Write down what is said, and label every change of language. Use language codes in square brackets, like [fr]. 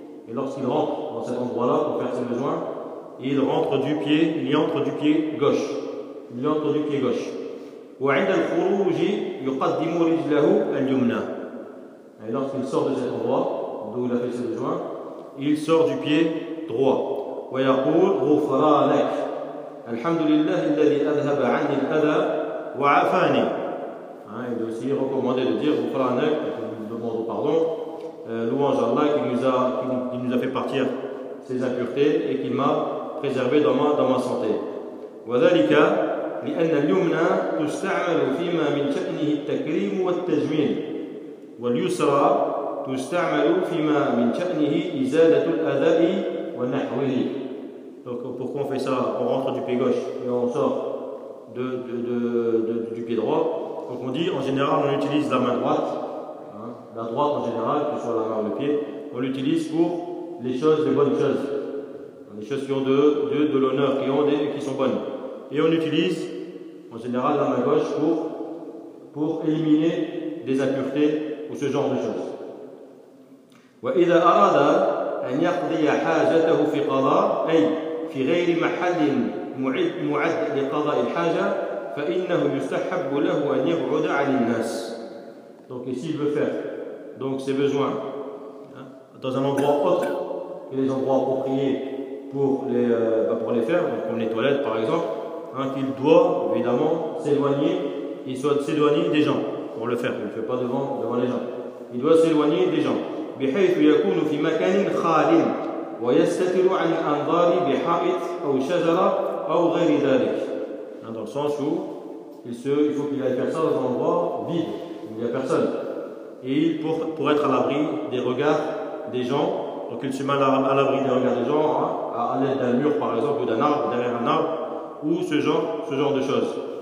[fr] Et lorsqu'il rentre dans cet endroit-là pour faire ses besoins, il entre du pied gauche. [ar] وَعِنْدَ الْخُرُوجِ يُقَدِّمُ رِجْلَهُ الْيُمْنَى. [fr] Et lorsqu'il sort de cet endroit d'où il a fait ses besoins, il sort du pied droit. [ar] وَيَقُولُ غُفْرَى لَكَ الحمد لله الذي أذهب عن الأذى وعافاني. [fr] Il doit aussi recommander de dire غفرانك, nous demandons pardon. Louange à Allah qui nous a fait partir ses impuretés et qui m'a préservé dans ma santé. [ar] وذلك لأن اليمنى تستعمل فيما من شأنه التكريم والتجميل واليسرى تستعمل فيما من شأنه إزالة الأذى ونحوه. [fr] Donc pourquoi on fait ça? On rentre du pied gauche et on sort du pied droit. Donc on dit, en général, on utilise la main droite. La droite, en général, que ce soit la main ou le pied, on l'utilise pour les bonnes choses. Les choses qui ont de l'honneur, qui sont bonnes. Et on utilise, en général, la main gauche pour éliminer des impuretés ou ce genre de choses. [ar] وَإِذَا أَرَادَ أَنْ يَقْضِيَ حَاجَتَهُ فِي قَضَاءَ أَيْ في غير محل معد لقضاء الحاجة فإنه يستحب له أن يبعد عن الناس. [fr] Donc ici il veut faire donc ses besoins dans un endroit autre que les endroits appropriés pour les faire, donc comme les toilettes par exemple, qu'il doit évidemment s'éloigner des gens pour le faire. Il ne fait pas devant les gens. Il doit s'éloigner des gens. [ar] بحيث يكون في مكان خال ويستتر عن الأنظار بحائط أو شجرة أو غير ذلك. [fr] Dans le sens où il faut qu'il ait personne dans un endroit vide, où il n'y a personne, et pour être à l'abri des regards des gens Donc il se met à l'abri des regards des gens, hein, à l'aide d'un mur par exemple, ou d'un arbre, derrière un arbre, ou ce genre de choses.